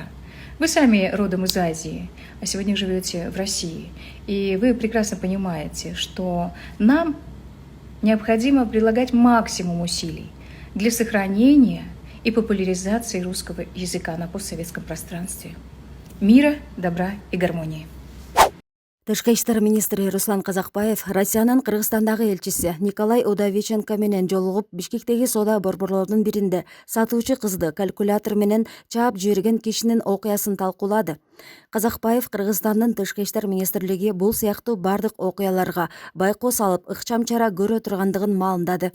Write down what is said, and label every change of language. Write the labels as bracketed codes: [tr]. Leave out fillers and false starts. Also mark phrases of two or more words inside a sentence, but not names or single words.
[ru] Вы сами родом из Азии, а сегодня живете в России. И вы прекрасно понимаете, что нам необходимо прилагать максимум усилий для сохранения и популяризации русского языка на постсоветском пространстве. Мира, добра и гармонии. [ky] Тышкы иштер министри Руслан Казакбаев Россиянын Кыргызстандагы элчиси Николай Удовиченко менен жолугуп Бишкектеги соода борборлордун биринде сатуучу кызды калькулятор менен чаап жиберген кишинин окуясын талкуулады. Казакбаев Кыргызстандын Тышкы иштер министрлиги бул сыяктуу бардык окуяларга байкоо салып ыкчам чара көрө тургандыгын маалымдады.